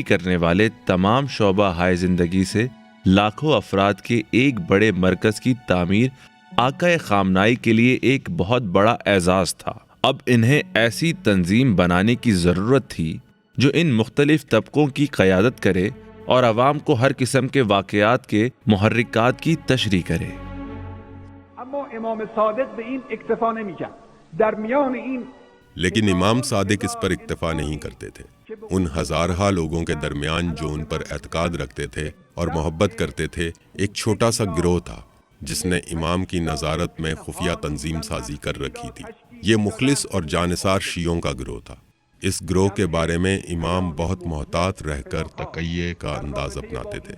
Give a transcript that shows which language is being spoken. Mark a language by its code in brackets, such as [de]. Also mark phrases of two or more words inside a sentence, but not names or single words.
[ur] کرنے والے تمام شعبہ ہائے زندگی سے لاکھوں افراد کے ایک بڑے مرکز کی تعمیر آقا خامنائی کے لیے ایک بہت بڑا اعزاز تھا۔ اب انہیں ایسی تنظیم بنانے کی ضرورت تھی جو ان مختلف طبقوں کی قیادت کرے اور عوام کو ہر قسم کے واقعات کے محرکات کی تشریح کرے۔ [fa] اما امام صادق به این اکتفا نمی‌کرد. در میان این [ur] لیکن امام صادق اس پر اکتفا نہیں کرتے تھے۔ ان ہزارہا لوگوں کے درمیان جو ان پر اعتقاد رکھتے تھے اور محبت کرتے تھے، ایک چھوٹا سا گروہ تھا جس نے امام کی نظارت میں خفیہ تنظیم سازی کر رکھی تھی۔ یہ مخلص اور جانثار شیعوں کا گروہ تھا۔ اس گروہ کے بارے میں امام بہت محتاط رہ کر تقیہ کا انداز اپناتے تھے۔